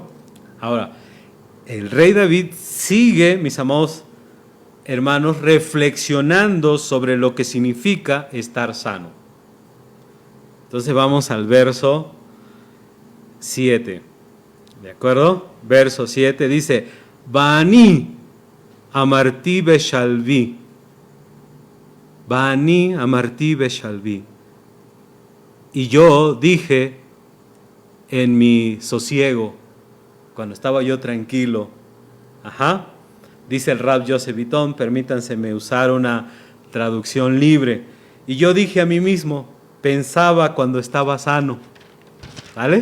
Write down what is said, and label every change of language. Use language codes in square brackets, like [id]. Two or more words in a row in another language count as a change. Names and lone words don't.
[es] Ahora, el rey David sigue, mis amados hermanos, reflexionando sobre lo que significa estar sano. Entonces vamos al verso 7. ¿De acuerdo? Verso 7 dice, [he] ואני אמרתי בשלוי. ואני אמרתי בשלוי. [es] Y yo dije en mi sosiego, cuando estaba yo tranquilo, dice el Rab Joseph Bitton, permítanseme usar una traducción libre, y yo dije a mí mismo, pensaba cuando estaba sano, ¿vale?